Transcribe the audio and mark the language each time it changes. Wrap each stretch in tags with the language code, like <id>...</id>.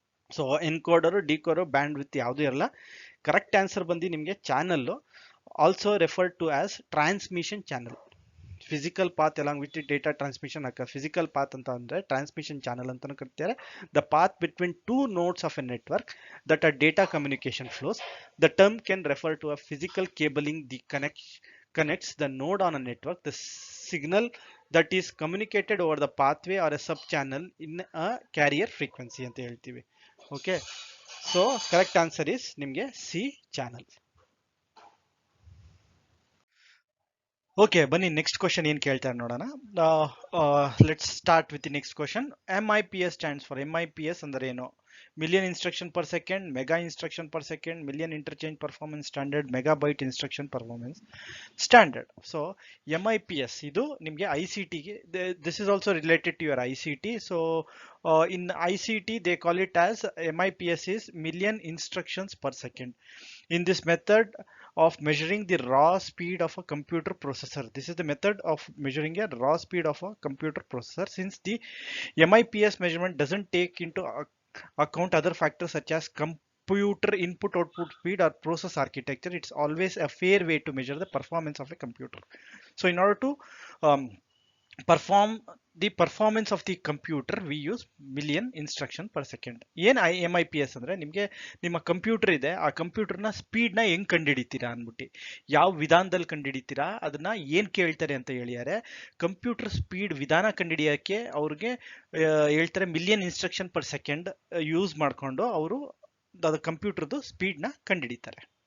<kn>So ಎನ್ಕೋಡರು, ಡಿಕೋಡರು, band width ಯಾವುದೂ ಇರಲ್ಲ. Correct answer ಬಂದು ನಿಮಗೆ channel,</kn> <en>Also referred to as transmission channel. Physical path along with data transmission</en> <kn>ಅಕ್ಕ. Physical path ಅಂತ ಅಂದ್ರೆ ಟ್ರಾನ್ಸ್ಮಿಷನ್ ಚಾನಲ್ ಅಂತಾನು ಕರೀತಾರೆ.</kn> <en>The path between two nodes of a network that are data communication flows. The term can refer to a physical cabling the connects the node on a network. The signal that is communicated over the pathway or a sub channel in a carrier frequency</en> <kn>ಅಂತ ಹೇಳ್ತೀವಿ. Okay, so</kn> <en>correct answer is</en> <kn>ನಿಮಗೆ C, channel. Okay, ಬನ್ನಿ next question ಏನ್ ಕೇಳ್ತಾರೆ ನೋಡೋಣ.</kn> <en>Let's start with the next question. MIPS stands for.</en> <kn>MIPS ಅಂದ್ರೆ ಏನು?</kn> <en>Million instruction per second, mega instruction per second, million interchange performance standard, megabyte instruction performance standard. So MIPS</en> <kn>ಇದು ನಿಮಗೆ ICTಗೆ,</kn> <en>This is also related to your ICT. So in ICT they call it as MIPS is million instructions per second. In this method of measuring the raw speed of a computer processor, this is the method of measuring a raw speed of a computer processor. Since the MIPS measurement doesn't take into account other factors such as computer input output speed or process architecture, it's always a fair way to measure the performance of a computer. So in order to perform the performance of the computer we use million instruction per second.</en> <kn>ಏನ್ MIPS ಅಂದ್ರೆ, ನಿಮಗೆ ನಿಮ್ಮ computer ಇದೆ, ಆ ಕಂಪ್ಯೂಟರ್ನ ಸ್ಪೀಡ್ನ ಹೆಂಗ್ ಕಂಡುಹಿಡಿತೀರಾ ಅಂದ್ಬಿಟ್ಟು, ಯಾವ ವಿಧಾನದಲ್ಲಿ ಕಂಡುಹಿಡಿತೀರಾ ಅದನ್ನ ಏನ್ ಕೇಳ್ತಾರೆ ಅಂತ ಹೇಳಿದ್ದಾರೆ. ಕಂಪ್ಯೂಟರ್ ಸ್ಪೀಡ್ ವಿಧಾನ ಕಂಡುಹಿಡಿಯೋಕ್ಕೆ ಅವ್ರಿಗೆ ಹೇಳ್ತಾರೆ million instruction per second use ಮಾಡ್ಕೊಂಡು ಅವರು ಅದು ಕಂಪ್ಯೂಟರ್ದು ಸ್ಪೀಡ್ನ ಕಂಡುಹಿಡಿತಾರೆ.</kn>